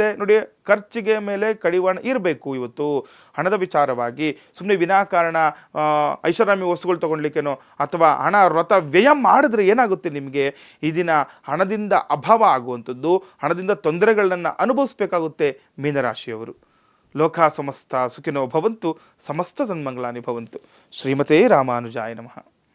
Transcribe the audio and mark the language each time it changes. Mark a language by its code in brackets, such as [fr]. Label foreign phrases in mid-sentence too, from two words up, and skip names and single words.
[kn] ನೋಡಿ, ಖರ್ಚಿಗೆ ಮೇಲೆ ಕಡಿವಾಣ ಇರಬೇಕು. ಇವತ್ತು ಹಣದ ವಿಚಾರವಾಗಿ ಸುಮ್ಮನೆ ವಿನಾಕಾರಣ ಐಷಾರಾಮಿ ವಸ್ತುಗಳು ತೊಗೊಳ್ಲಿಕ್ಕೇನೋ ಅಥವಾ ಹಣ ವ್ಯಯ ಮಾಡಿದ್ರೆ ಏನಾಗುತ್ತೆ, ನಿಮಗೆ ಈ ದಿನ ಹಣದಿಂದ ಅಭಾವ ಆಗುವಂಥದ್ದು, ಹಣದಿಂದ ತೊಂದರೆಗಳನ್ನು ಅನುಭವಿಸಬೇಕಾಗುತ್ತೆ ಮೀನರಾಶಿಯವರು. [sa] ಲೋಕ ಸಮಸ್ತ ಸುಖಿನೋ ಭವಂತು, ಸಮಸ್ತ ಸನ್ಮಂಗಳಾನಿ ಭವಂತು. ಶ್ರೀಮತೇ ರಾಮಾನುಜಾಯ ನಮಃ.